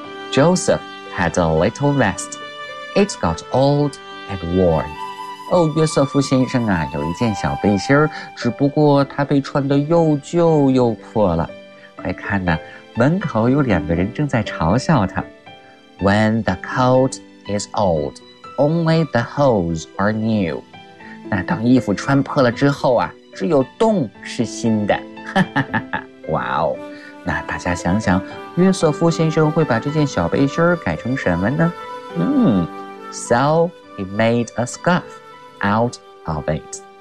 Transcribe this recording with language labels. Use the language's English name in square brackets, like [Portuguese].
[English] Joseph had a little vest. It got old and worn. [Chinese] 哦，约瑟夫先生啊，有一件小背心，只不过他被穿得又旧又破了。快看呐，门口有两个人正在嘲笑他。 [English] When the coat is old, only the holes are new. [Chinese] 那当衣服穿破了之后啊，只有洞是新的。哇哦，那大家想想，约瑟夫先生会把这件小背心改成什么呢？ [English] So he made a scarf out of it.